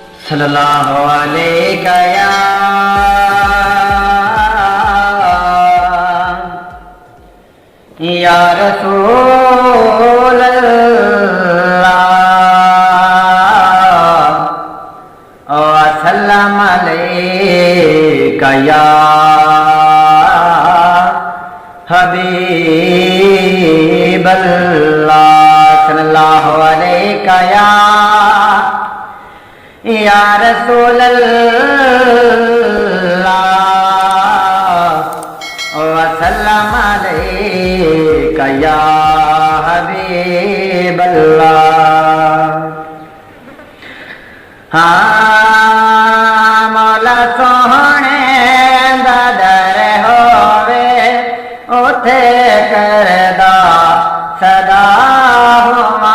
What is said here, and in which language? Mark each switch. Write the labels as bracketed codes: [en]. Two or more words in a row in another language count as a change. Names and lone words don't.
[ar] صلى الله عليك يا رسول الله وسلم عليك يا حبيب الله صلى الله عليك يا رسول الله وسلم عليك يا حبيب الله. [pa] ہاں مولا سوہنے دا در ہووے اوتھے کردا سدا ہویا.